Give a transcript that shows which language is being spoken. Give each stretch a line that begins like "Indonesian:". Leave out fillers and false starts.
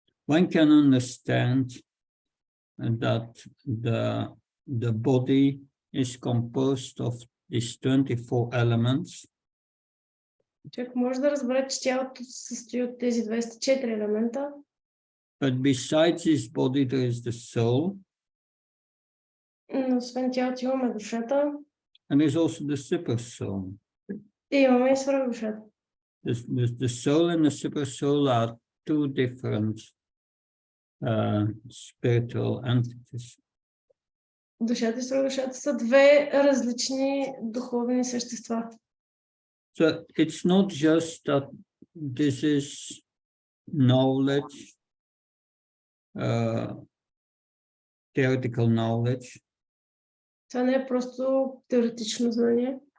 English: One can understand that the body is composed of these 24 elements.
Bulgarian: Човек може да разбере, че тялото се състои от тези 24 елемента.
English: But besides this body, there is the soul.
Bulgarian: Но освен тялото имаме душата.
English: And there's also the super soul.
Bulgarian: И имаме и свръхдушата.
English: The soul and the super soul are two different spiritual entities.
Bulgarian: Душата и свръхдушата са две различни духовни същества.
English: So it's not just that this is knowledge, theoretical knowledge.
Bulgarian: Това не е просто теоретично знание.